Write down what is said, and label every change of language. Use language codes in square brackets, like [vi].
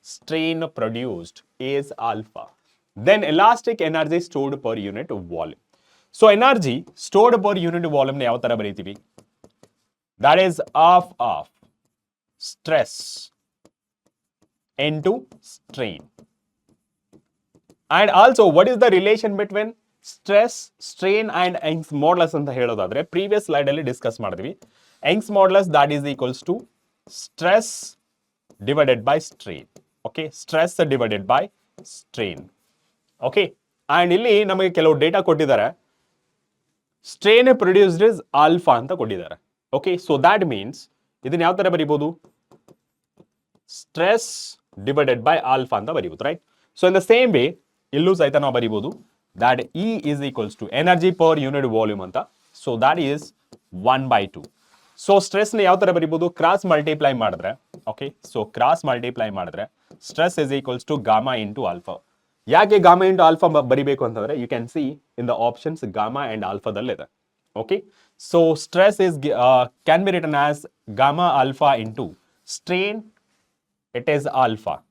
[en] Strain produced is alpha. Then elastic energy stored per unit volume. So energy stored per unit ವಾಲ್ಯೂಮ್ನ [kn] ಯಾವ ತರ ಬರೀತೀವಿ? [en] That is of stress into strain. And also, what is the relation between stress, strain and Young's modulus [kn] ಅಂತ ಹೇಳೋದಾದ್ರೆ [en] previous slide ಅಲ್ಲಿ discuss ಮಾಡಿದ್ವಿ. Young's modulus that is equals to stress divided by strain. Okay, stress divided by strain. Okay, and [kn] ಇಲ್ಲಿ ನಮಗೆ ಕೆಲವು data ಕೊಟ್ಟಿದ್ದಾರೆ. [en] strain produced is alpha [kn] ಅಂತ ಕೊಟ್ಟಿದ್ದಾರೆ. [en] Okay, so that means [kn] ಇದನ್ನ ಯಾವ ತರ ಬರೀಬಹುದು? [en] Stress divided by alpha ಅಂತ ಬರೀಬಹುದು, right? So in the same way [kn] ಇಲ್ಲೂ ಸಹಿತ ನಾವು ಬರೀಬಹುದು [en] that E is equals to energy per unit volume ಅಂತ. So that is 1/2. So stress ನ [kn] ಯಾವ ತರ ಬರೀಬಹುದು? [en] Cross multiply ಮಾಡಿದ್ರೆ, okay, so cross multiply ಮಾಡಿದ್ರೆ stress is equals to gamma into alpha. ಯಾಕೆ gamma into alpha ಬರಿಬೇಕು ಅಂತಂದ್ರೆ you can see in the options gamma and alpha ದಲ್ಲಿದೆ. Okay, so stress is can be written as gamma alpha into strain, it is alpha.